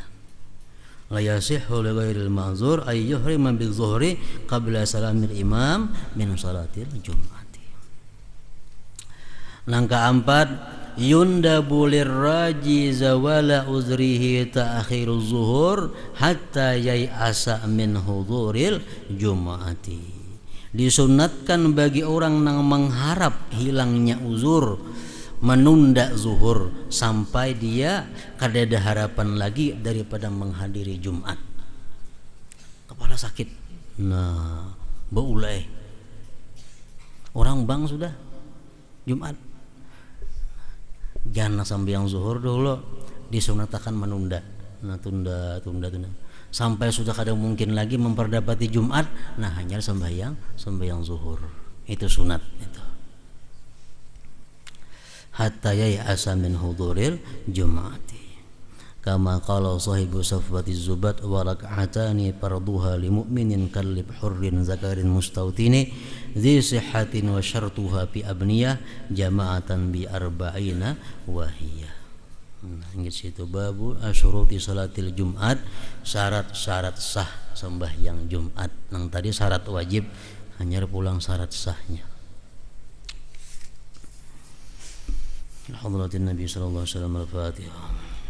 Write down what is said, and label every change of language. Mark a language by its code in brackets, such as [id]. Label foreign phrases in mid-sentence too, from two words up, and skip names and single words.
[ar] لا يصح لغير المعذور أن يحرم بالظهر قبل سلام الإمام من صلاة الجمعة. [bjn] Nang keempat, [ar] يندب للراجي زوال عذره تأخير الظهر حتى ييأس من حضور الجمعة. [bjn] Disunatkan bagi orang yang mengharap hilangnya uzur, menunda zuhur sampai dia kada ada harapan lagi daripada menghadiri Jumat. Kepala sakit, nah beulai, orang bang sudah Jumat, jangan sampai yang zuhur dulu, disunatkan menunda. Nah tunda sampai sudah kada mungkin lagi memperdapati Jumat, nah hanya sembahyang zuhur, itu sunat itu. [ar] حتى ييأس من حضور الجمعة، كما قال صاحب صفوة الزبد، وركعتان فرضها لمؤمن مكلف حر ذكر مستوطن ذي صحة وشرطها في أبنية جماعة بأربعين وهيه. [bjn] Nah, ingat situ [ar] باب شروط صلاة الجمعة, [bjn] syarat-syarat sah sembahyang Jumat. Nang tadi syarat wajib, hanya pulang syarat sahnya. [ar] حضرة النبي صلى الله عليه وسلم, الفاتحة.